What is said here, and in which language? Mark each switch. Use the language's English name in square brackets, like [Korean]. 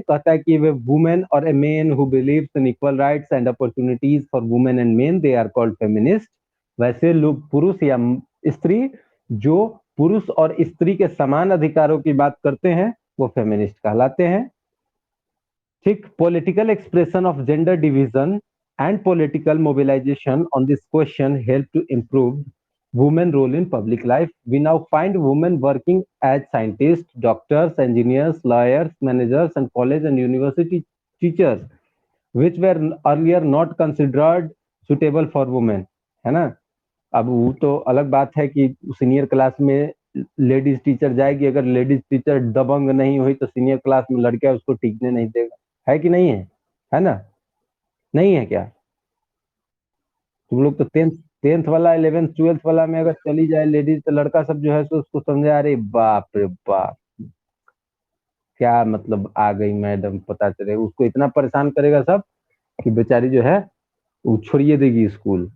[Hindi] कहता है कि [English] वे वुमेन और a man who believes in equal rights and opportunities for women and men, they are called feminist. [Hindi] वैसे लोग पुरुष या स्त्री जो पुरुष और स्त्री के समान अधिकारों की बात करते हैं वो फेमिनिस्ट कहलाते हैं। [English] ठीक, political expression of gender division and political mobilization on this question help to improve women role in public life. We now find women working as scientists, doctors, engineers, lawyers, managers, and college and university teachers, which were earlier not considered suitable for women. [Hindi] है ना। अब वो तो अलग बात है कि senior class में लेडीज टीचर जाएगी, अगर लेडीज टीचर दबंग नहीं हुई तो सीनियर क्लास में लड़का उसको टिकने नहीं देगा। है कि नहीं है ना। नहीं है क्या। तुम लोग तो टेंथ टेंथ वाला 11th 12th वाला में अगर चली जाए लेडीज तो लड़का सब जो है सो उसको समझे अरे बाप रे बाप, क्या मतलब आ गई मैडम, पता चले उसको इतना परेशान करेगा सब कि बेचारी जो है वो छोड़िए देगी स्कूल।